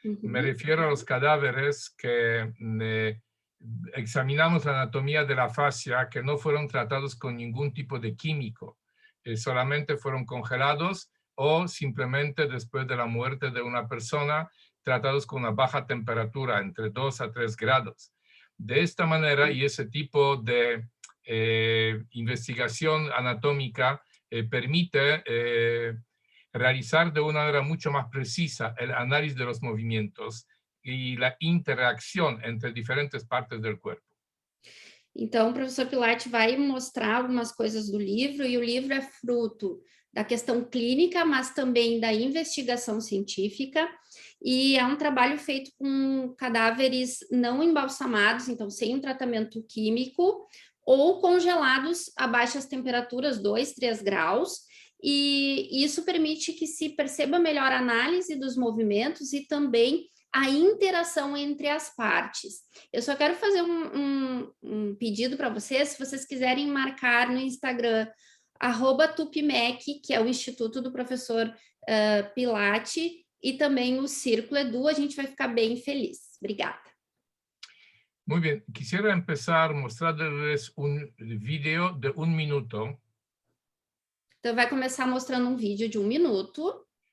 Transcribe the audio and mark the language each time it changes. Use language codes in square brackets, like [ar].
[es] Me refiero a los cadáveres que examinamos la anatomía de la fascia, que no fueron tratados con ningún tipo de químico, solamente fueron congelados o simplemente después de la muerte de una persona, tratados con una baja temperatura, entre 2 a 3 grados. De esta manera y ese tipo de investigación anatómica permite realizar de una manera mucho más precisa el análisis de los movimientos e la interacción entre diferentes partes del cuerpo. [pt] Então, o professor Pilate vai mostrar algumas coisas do livro, e o livro é fruto da questão clínica, mas também da investigação científica, e é um trabalho feito com cadáveres não embalsamados, então sem um tratamento químico, ou congelados a baixas temperaturas, 2, 3 graus, e isso permite que se perceba melhor a análise dos movimentos e também a interação entre as partes. Eu só quero fazer um pedido para vocês, se vocês quiserem marcar no Instagram, @tupimec, que é o Instituto do Professor Pilate, e também o Círculo Edu, a gente vai ficar bem feliz. Obrigada. [es] Muy bien, quisiera empezar mostrándoles un video de 1 minuto. [pt] Então, vai começar mostrando um vídeo de 1 minuto.